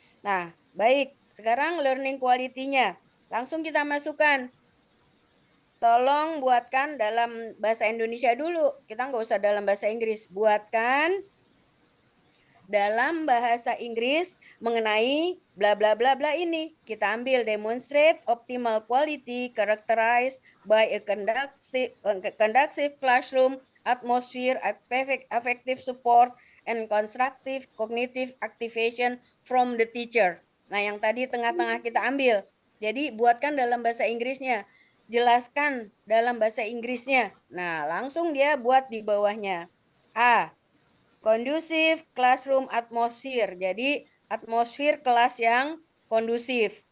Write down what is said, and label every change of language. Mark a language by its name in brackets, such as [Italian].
[Indonesian] Nah, baik. Sekarang learning quality-nya. Langsung kita masukkan. Tolong buatkan dalam bahasa Indonesia dulu. Kita nggak usah dalam bahasa Inggris. Buatkan dalam bahasa Inggris mengenai bla bla bla bla ini. Kita ambil [English] demonstrate optimal quality characterized by a conducive classroom atmosphere, effective support, and constructive cognitive activation from the teacher. [Indonesian] Nah, yang tadi tengah-tengah kita ambil. Jadi buatkan dalam bahasa Inggrisnya. Jelaskan dalam bahasa Inggrisnya. Nah, langsung dia buat di bawahnya. [English] A. Conducive classroom atmosphere. [Indonesian] Jadi, atmosfer kelas yang kondusif.